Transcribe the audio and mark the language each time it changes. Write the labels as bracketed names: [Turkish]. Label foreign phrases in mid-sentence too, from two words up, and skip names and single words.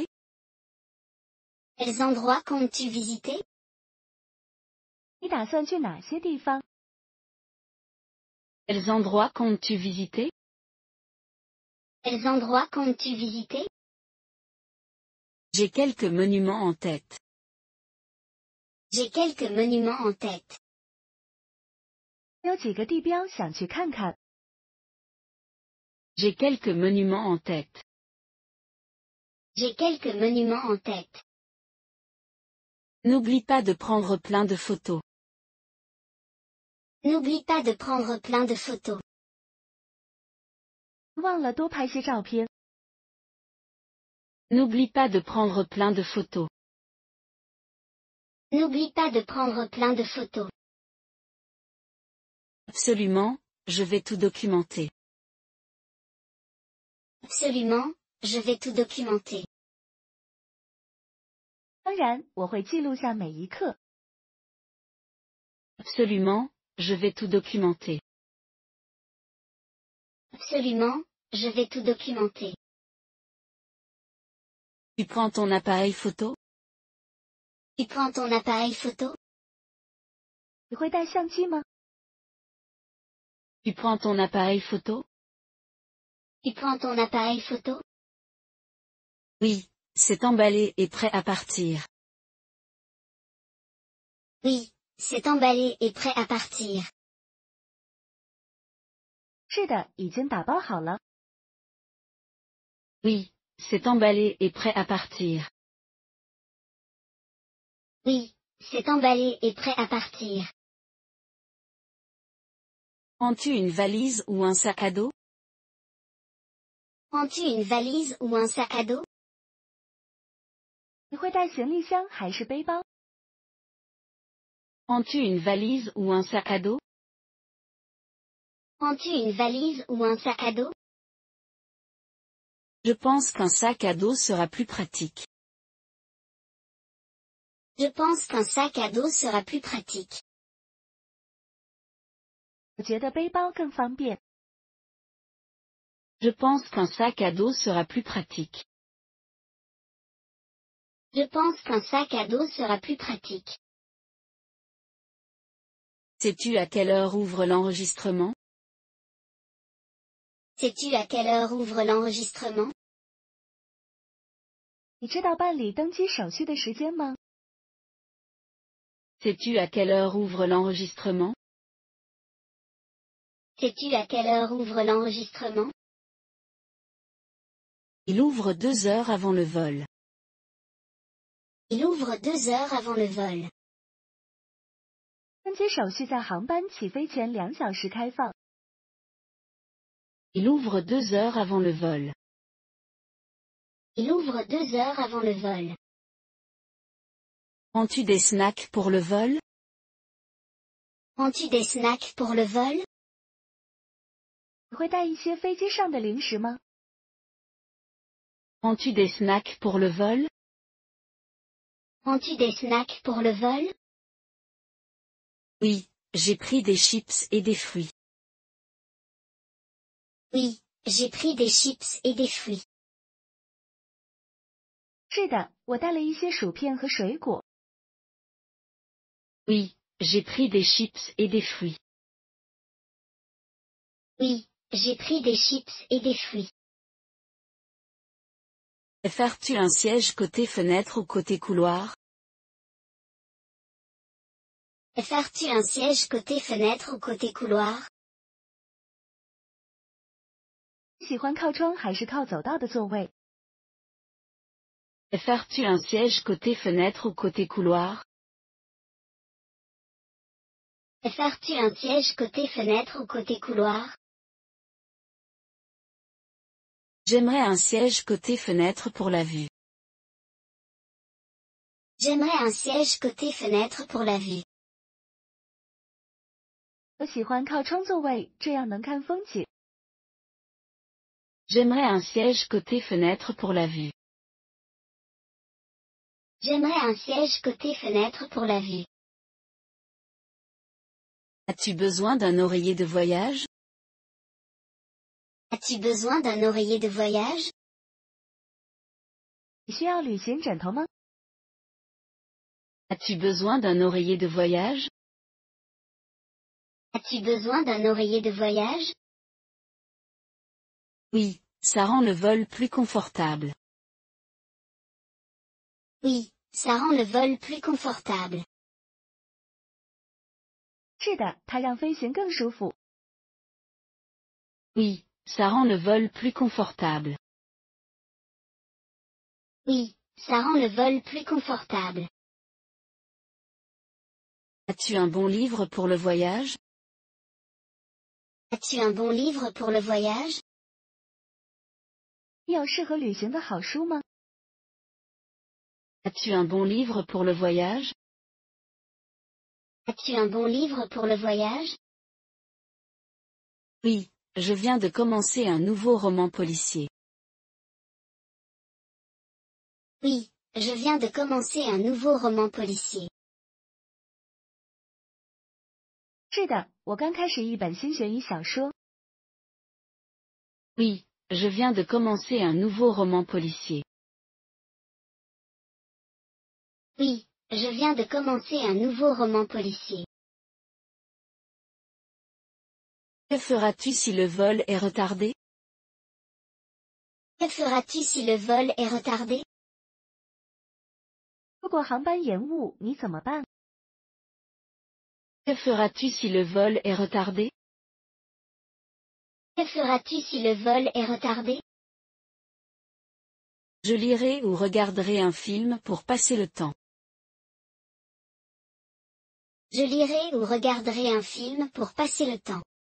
[French] Quels endroits comptes-tu visiter? [Chinese] 你打算去哪些地方？ [French] Quels endroits comptes-tu visiter? Quels endroits comptes-tu visiter? J'ai quelques monuments en tête. J'ai quelques monuments en tête. [Chinese] 有几个地标想去看看。 [French] J'ai quelques monuments en tête. J'ai quelques monuments en tête. N'oublie pas de prendre plein de photos. N'oublie pas de prendre plein de photos. [Chinese] 忘了多拍些照片。 [French] N'oublie pas de prendre plein de photos. N'oublie pas de prendre plein de photos. Absolument, je vais tout documenter. Absolument, je vais tout documenter. [Chinese] 当然，我会记录下每一刻。 [French] Absolument, je vais tout documenter. Absolument, je vais tout documenter. Tu prends ton appareil photo? Tu prends ton appareil photo? [Chinese] 你会带相机吗？ [French] Tu prends ton appareil photo? Tu prends ton appareil photo? Oui, c'est emballé et prêt à partir. Oui, c'est emballé et prêt à partir. [Chinese] 是的，已经打包好了。 [French] Oui, c'est emballé et prêt à partir. Oui, c'est emballé et prêt à partir. Prends-tu une valise ou un sac à dos? Prends-tu une valise ou un sac à dos? [Chinese] 你会带行李箱还是背包？ [French] Prends-tu une valise ou un sac à dos? Prends-tu une valise ou un sac à dos? Je pense qu'un sac à dos sera plus pratique. Je pense qu'un sac à dos sera plus pratique. [Chinese] 我觉得背包更方便。 [French] Je pense qu'un sac à dos sera plus pratique. Je pense qu'un sac à dos sera plus pratique. Sais-tu à quelle heure ouvre l'enregistrement? Sais-tu à quelle heure ouvre l'enregistrement? [Chinese] 你知道办理登机手续的时间吗？ [French] Sais-tu à quelle heure ouvre l'enregistrement? Sais-tu à quelle heure ouvre l'enregistrement? Il ouvre 2 heures avant le vol. Il ouvre 2 heures avant le vol. [Chinese] 登机手续在航班起飞前2小时开放。 [French] Il ouvre 2 heures avant le vol. Il ouvre 2 heures avant le vol. Prends-tu des snacks pour le vol? Prends-tu des snacks pour le vol? [Chinese] 你会带一些飞机上的零食吗？ [French] Prends-tu des snacks pour le vol? Prends-tu des snacks pour le vol? Oui, j'ai pris des chips et des fruits. Oui, j'ai pris des chips et des fruits. [Chinese] 是的，我带了一些薯片和水果。 [French] Oui, j'ai pris des chips et des fruits. Oui, j'ai pris des chips et des fruits. Préfères-tu un siège côté fenêtre ou côté couloir? Préfères-tu un siège côté fenêtre ou côté couloir? [Chinese] 喜欢靠窗还是靠走道的座位？ [French] Préfères-tu un siège côté fenêtre ou côté couloir? Préfères-tu un siège côté fenêtre ou côté couloir? J'aimerais un siège côté fenêtre pour la vue. J'aimerais un siège côté fenêtre pour la vue. [Chinese] 我喜欢靠窗座位，这样能看风景。 [French] J'aimerais un siège côté fenêtre pour la vue. J'aimerais un siège côté fenêtre pour la vue. As-tu besoin d'un oreiller de voyage? As-tu besoin d'un oreiller de voyage? [Chinese] 你需要旅行枕头吗？ [French] As-tu besoin d'un oreiller de voyage? As-tu besoin d'un oreiller de voyage? Oui, ça rend le vol plus confortable. Oui, ça rend le vol plus confortable. [Chinese] 是的，它让飞行更舒服。 [French] Oui, ça rend le vol plus confortable. Oui, ça rend le vol plus confortable. As-tu un bon livre pour le voyage? As-tu un bon livre pour le voyage? [Chinese] 你有适合旅行的好书吗？ [French] As-tu un bon livre pour le voyage? As-tu un bon livre pour le voyage? Oui, je viens de commencer un nouveau roman policier. Oui, je viens de commencer un nouveau roman policier. [Chinese] 是的，我刚开始一本新悬疑小说。 [French] Oui, je viens de commencer un nouveau roman policier. Oui, je viens de commencer un nouveau roman policier. Que feras-tu si le vol est retardé? Que feras-tu si le vol est retardé? [Chinese] 如果航班延误，你怎么办？ [French] Que feras-tu si le vol est retardé? Que feras-tu si le vol est retardé? Je lirai ou regarderai un film pour passer le temps. Je lirai ou regarderai un film pour passer le temps.